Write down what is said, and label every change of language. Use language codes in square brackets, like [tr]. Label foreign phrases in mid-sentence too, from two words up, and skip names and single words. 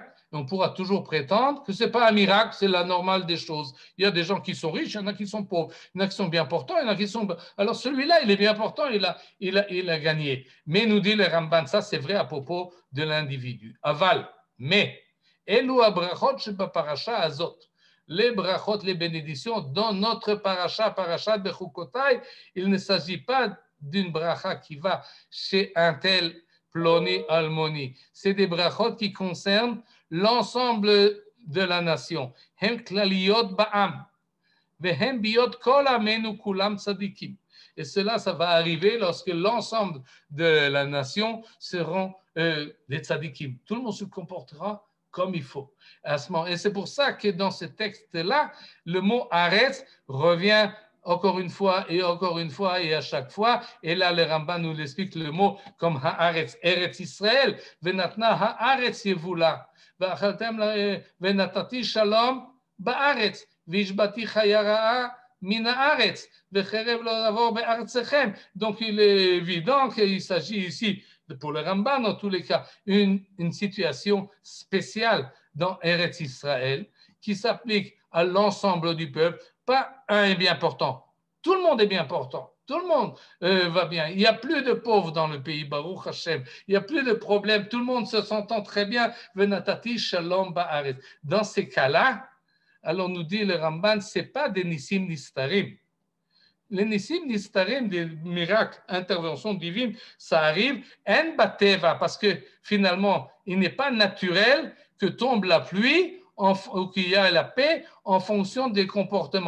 [fr] On pourra toujours prétendre que ce n'est pas un miracle, c'est la normale des choses. Il y a des gens qui sont riches, il y en a qui sont pauvres, il y en a qui sont bien portants, il y en a qui sont... Alors celui-là, il est bien portant, il a gagné. Mais nous dit le Ramban, ça c'est vrai à propos de l'individu. Aval, mais, [he] אלו הברכות שבפרשה הזאת. [fr] Les brachot, les bénédictions, dans notre parasha bechukotai, il ne s'agit pas d'une bracha qui va chez un tel [he] פלוני אלמוני. [fr] C'est des brachot qui concernent l'ensemble de la nation. [he] הם כלליות בעם, והם בהיות כל עמנו כולם צדיקים. [fr] Et cela, ça va arriver lorsque l'ensemble de la nation seront des tzadikim. Tout le monde se comportera comme il faut. Et c'est pour ça que dans ce texte-là, le mot aretz revient encore une fois et à chaque fois. Et là, le Ramban nous explique le mot comme haaretz, Eretz Israël, [he] ונתנה הארץ יבולה. ונתתי שלום בארץ, והשבתי חיה רעה מן הארץ, וחרב לא לעבור בארצכם. [fr] Donc il est évident qu'il s'agit ici, pour le Ramban en tous les cas, une situation spéciale dans Eretz Israël qui s'applique à l'ensemble du peuple. Pas un est bien portant. Tout le monde est bien portant. Tout le monde va bien. Il n'y a plus de pauvres dans le pays, [he] ברוך השם. [fr] Il n'y a plus de problèmes. Tout le monde se s'entend très bien. [he] ונתתי שלום בארץ. [fr] Dans ces cas-là, alors nous dit le Ramban, ce n'est pas des [he] ניסים נסתרים. [fr] Les [he] ניסים נסתרים, [fr] des miracles, interventions divines, ça arrive en bateva, parce que finalement, il n'est pas naturel que tombe la pluie ou qu'il y a la paix en fonction des comportements.